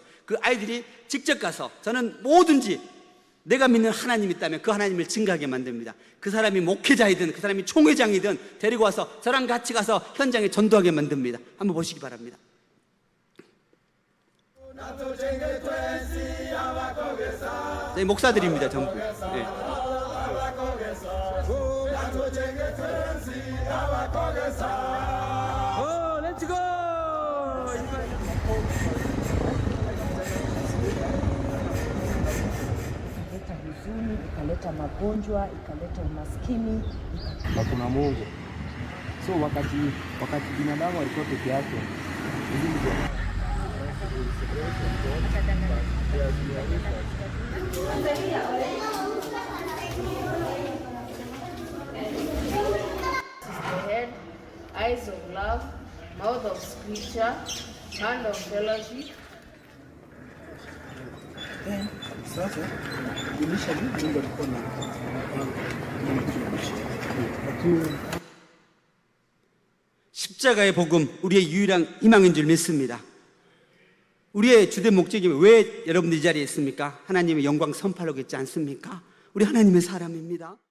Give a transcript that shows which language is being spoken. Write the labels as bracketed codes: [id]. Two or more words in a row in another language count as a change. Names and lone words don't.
[ko] 그 아이들이 직접 가서, 저는 뭐든지 내가 믿는 하나님이 있다면 그 하나님을 증거하게 만듭니다. 그 사람이 목회자이든 그 사람이 총회장이든 데리고 와서 저랑 같이 가서 현장에 전도하게 만듭니다. 한번 보시기 바랍니다. 네, 목사들입니다, 전부. 네. [sw] Ikaleta huzuni, ikaleta magonjwa, ikaleta umaskini, na kuna Mungu. So wakati binadamu alikuwa peke yake, [en] The head, eyes of love, mouth of scripture, hand of fellowship. [sw] sasa initially Mungu alikuwa na [ko] 십자가의 복음, 우리의 유일한 희망인 줄 믿습니다. 우리의 주된 목적이 왜 여러분들 이 자리에 있습니까? 하나님의 영광 선포하려고 있지 않습니까? 우리 하나님의 사람입니다.